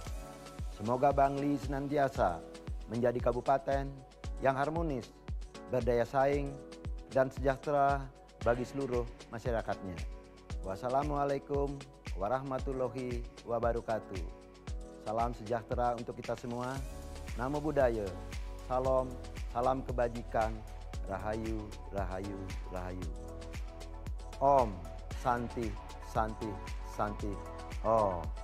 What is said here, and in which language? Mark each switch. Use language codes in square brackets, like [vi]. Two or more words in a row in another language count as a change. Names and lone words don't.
[id] Semoga Bangli senantiasa menjadi kabupaten yang harmonis, berdaya saing, dan sejahtera bagi seluruh masyarakatnya. [ar] Wassalamualaikum warahmatullahi wabarakatuh. [id] Salam sejahtera untuk kita semua. [pi] Namo Buddhaya. [id] Salam, salam kebajikan. Rahayu, rahayu, rahayu. [sa] Om Santi, Santi, Santi. [id] Om.